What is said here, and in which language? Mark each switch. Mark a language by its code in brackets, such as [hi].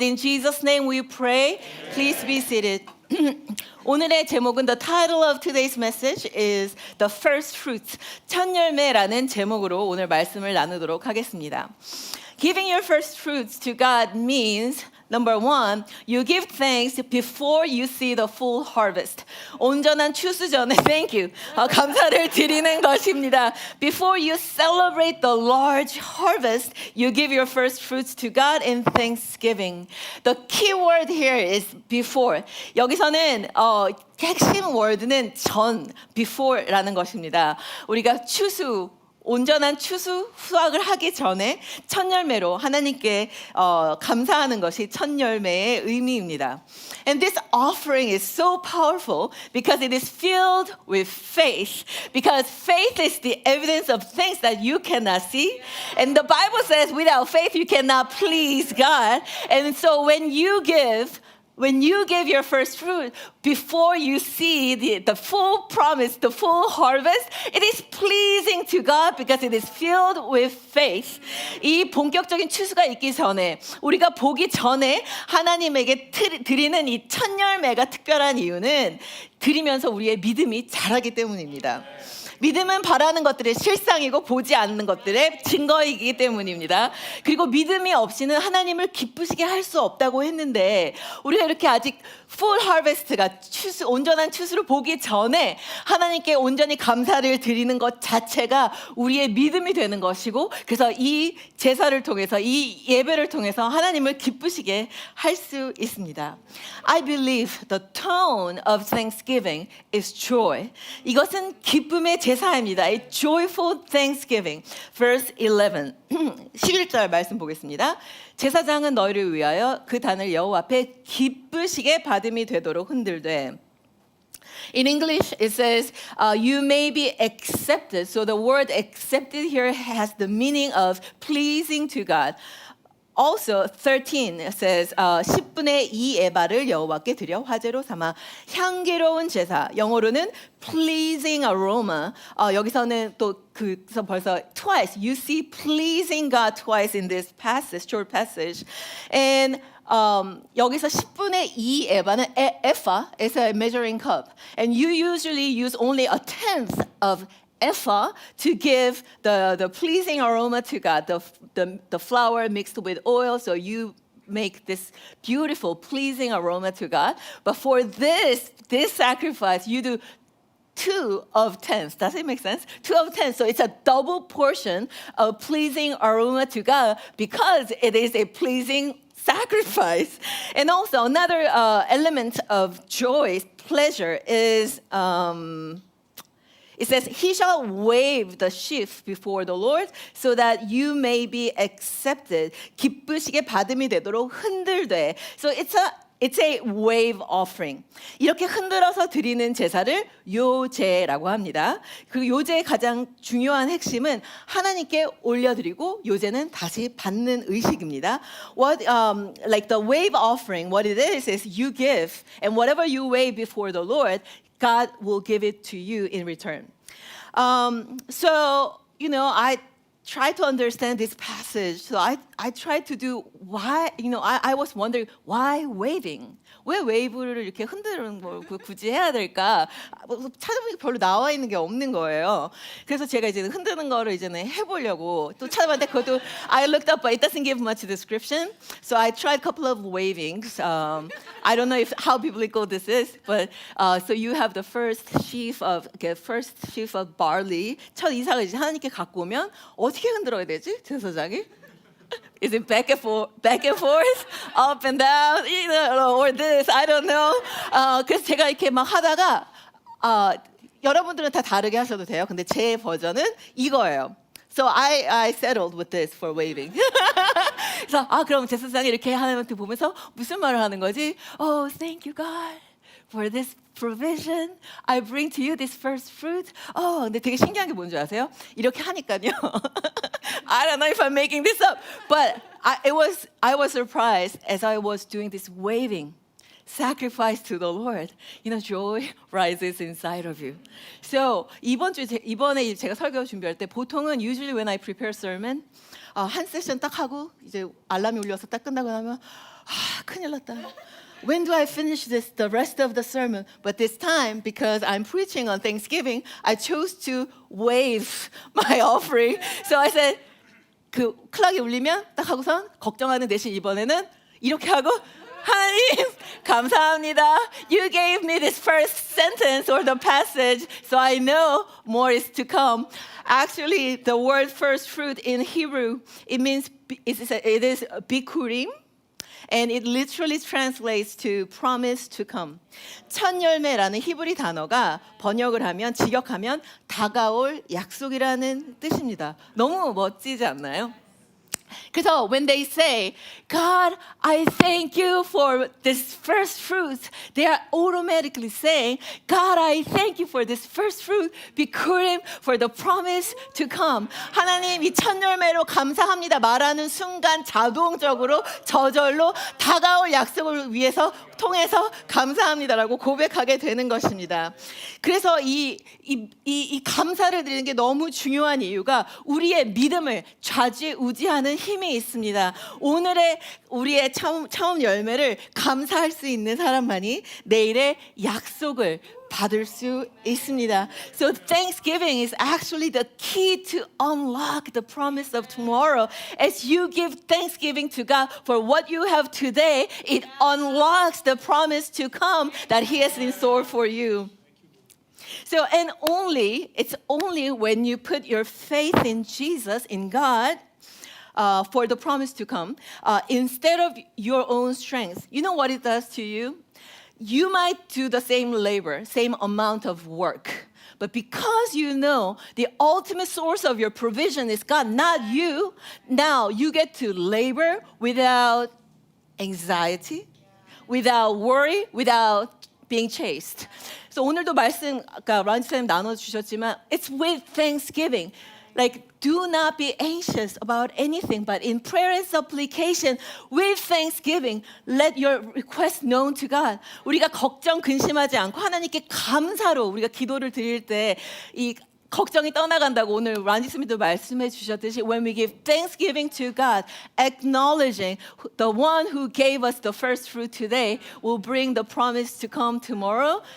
[en] In Jesus' name we pray. Please be seated. [ko] 오늘의 제목은 [en] The title of today's message is The First Fruits, [ko] 첫 열매라는 제목으로 오늘 말씀을 나누도록 하겠습니다. [en] Giving your first fruits to God means Number one, you give thanks before you see the full harvest. [ko] 온전한 추수 전에 [en] thank you, [ko] 감사를 드리는 것입니다. [en] Before you celebrate the large harvest, you give your first fruits to God in thanksgiving. The key word here is before. [ko] 여기서는 핵심 워드는 전, before라는 것입니다. 우리가 온전한 추수 수확을 하기 전에 첫 열매로 하나님께 감사하는 것이 첫 열매의 의미입니다. [en] And this offering is so powerful because it is filled with faith. Because faith is the evidence of things that you cannot see. And the Bible says without faith you cannot please God. And so when you give your first fruit, before you see the full promise, the full harvest, it is pleasing to God because it is filled with faith. [ko] 이 본격적인 추수가 있기 전에, 우리가 보기 전에 하나님에게 드리는 이 첫 열매가 특별한 이유는 드리면서 우리의 믿음이 자라기 때문입니다. 믿음은 바라는 것들의 실상이고 보지 않는 것들의 증거이기 때문입니다. 그리고 믿음이 없이는 하나님을 기쁘시게 할 수 없다고 했는데 우리가 이렇게 아직 [en] full harvest [ko] 가 온전한 추수를 보기 전에 하나님께 온전히 감사를 드리는 것 자체가 우리의 믿음이 되는 것이고 그래서 이 제사를 통해서 이 예배를 통해서 하나님을 기쁘시게 할 수 있습니다. [en] I believe the tone of thanksgiving is joy. [ko] 이것은 기쁨의 제사입니다. [en] A joyful thanksgiving. Verse 11. [ko] 11절 말씀 보겠습니다. 제사장은 너희를 위하여 그 단을 여호와 앞에 기쁘시게 받음이 되도록 흔들되. [en] In English, it says, you may be accepted. So the word accepted here has the meaning of pleasing to God. Also, 13 says, [ko] 10분의 2 에바를 여호와께 드려 화제로 삼아 향기로운 제사, 영어로는 [en] pleasing aroma. [ko] 여기서는 또 그래서 벌써 [en] twice, you see pleasing God twice in this passage, short passage. And [ko] 여기서 10분의 2 에바는 [en] ephah is a measuring cup. And you usually use only a tenth of ephah to give the pleasing aroma to God, the flour mixed with oil, so you make this beautiful pleasing aroma to God. But for this sacrifice, you do 2 of 10. Does it make sense? 2 of 10. So it's a double portion of pleasing aroma to God because it is a pleasing sacrifice. And also another element of joy, pleasure is it says, he shall wave the sheaf before the Lord so that you may be accepted. [ko] 기쁘시게 받음이 되도록 흔들되. [en] So it's a wave offering. [ko] 이렇게 흔들어서 드리는 제사를 요제라고 합니다. 그 요제의 가장 중요한 핵심은 하나님께 올려드리고 요제는 다시 받는 의식입니다. [en] Like the wave offering, what it is you give, and whatever you wave before the Lord, God will give it to you in return. So, I try to understand this passage. So I tried to do why, I was wondering why waving? [ko] 왜 웨이브를 이렇게 흔드는 걸 굳이 해야 될까? 찾아보니까 별로 나와 있는 게 없는 거예요. 그래서 제가 이제 흔드는 거를 이제는 해보려고 또 찾아봤는데 그것도 [en] I looked up, but it doesn't give much description. So I tried a couple of wavings. I don't know how biblical this is, but so you have the first sheaf of barley. [ko] 첫 이삭을 이제 하나님께 갖고 오면 어떻게 흔들어야 되지, 제사장이? [en] Is it back and forth, up and down, or this? I don't know. [ko] 그래서 제가 이렇게 막 하다가 여러분들은 다 다르게 하셔도 돼요. 근데 제 버전은 이거예요. [en] So I settled with this for waving. [ko] 그래서 그럼 제사장이 이렇게 하나님한테 보면서 무슨 말을 하는 거지? [en] Oh, thank you, God, for this provision. I bring to you this first fruit. [ko] 근데 되게 신기한 게 뭔지 아세요? 이렇게 하니까요. [en] I don't know if I'm making this up, but I was surprised as I was doing this waving. sacrifice to the Lord, joy rises inside of you. [ko] So 이번에 제가 설교 준비할 때 보통은 [en] usually when I prepare sermon [ko] 한 세션 딱 하고 이제 알람이 울려서 딱 끝나고 나면 큰일 났다. [en] When do I finish the rest of the sermon? But this time, because I'm preaching on Thanksgiving, I chose to waive my offering. So I said, [ko] 그 클락이 울리면 딱 하고선 걱정하는 대신 이번에는 이렇게 하고 하나님 감사합니다. [en] You gave me this first sentence or the passage, so I know more is to come. Actually, the word first fruit in Hebrew, it is bikurim. And it literally translates to promise to come. [ko] 첫 열매라는 히브리 단어가 번역을 하면 직역하면 다가올 약속이라는 뜻입니다. 너무 멋지지 않나요? 그래서 [en] when they say, God, I thank you for this first fruit, they are automatically saying, God, I thank you for this first fruit, bikurim, for the promise to come. [ko] 하나님 이 첫 열매로 감사합니다 말하는 순간 자동적으로 저절로 다가올 약속을 위해서 통해서 감사합니다라고 고백하게 되는 것입니다. 그래서 이 감사를 드리는 게 너무 중요한 이유가 우리의 믿음을 좌지우지하는 힘이 있습니다. 오늘의 우리의 처음 열매를 감사할 수 있는 사람만이 내일의 약속을 받을 수 있습니다. [en] So Thanksgiving is actually the key to unlock the promise of tomorrow. As you give thanksgiving to God for what you have today, it unlocks the promise to come that He has in store for you. So, it's only when you put your faith in Jesus, in God, for the promise to come, instead of your own strength. You know what it does to you? You might do the same labor, same amount of work. But because you know the ultimate source of your provision is God, not you, now you get to labor without anxiety, without worry, without being chased. [ko] So 오늘도 말씀 아까 란지 쌤 나눠주셨지만 [en] it's with thanksgiving. Like, do not be anxious about anything, but in prayer and supplication, with thanksgiving, let your request known to God. [ko] 우리가 걱정, 근심하지 않고 하나님께 감사로 우리가 기도를 드릴 때 이 걱정이 떠나간다고 오늘 란지 스미도 말씀해 주셨듯이 [en] when we give thanksgiving to God, acknowledging the one who gave us the first fruit today will bring the promise to come tomorrow.